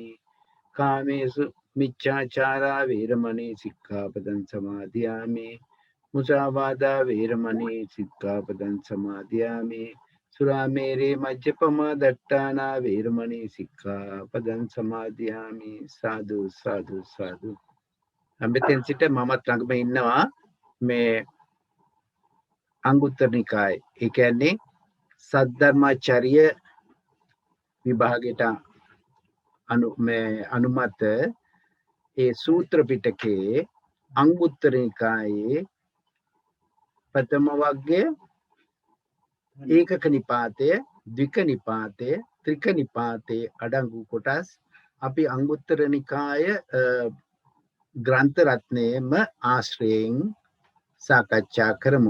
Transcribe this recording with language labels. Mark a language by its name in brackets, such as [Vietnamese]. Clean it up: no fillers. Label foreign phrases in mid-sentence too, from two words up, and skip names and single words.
[Pali] කාමේසු මිච්ඡාචාරා වේරමණී සික්ඛාපදං සමාදියාමි. මුසාවාදා වේරමණී සික්ඛාපදං සමාදියාමි. සුරාමේරේ මජ්ජපමා දට්ඨානා වේරමණී සික්ඛාපදං සමාදියාමි. සාදු සාදු සාදු. [Sinhala] අම්බෙතෙන් සිට මමත් ළඟම ඉන්නවා මේ අංගුත්තර නිකායේ. ඒ කියන්නේ සද්ධර්මාචාර්ය විභාගයට අනුමත ඒ සූත්‍ර පිටකයේ අංගුත්තර නිකායේ ප්‍රථම වර්ගයේ ඒකක නිපාතය, ද්වික නිපාතය, ත්‍රික නිපාතයේ අඩංගු කොටස් අපි අංගුත්තර නිකාය ග්‍රන්ථ රත්නයේම ආශ්‍රයෙන් සාකච්ඡා කරමු.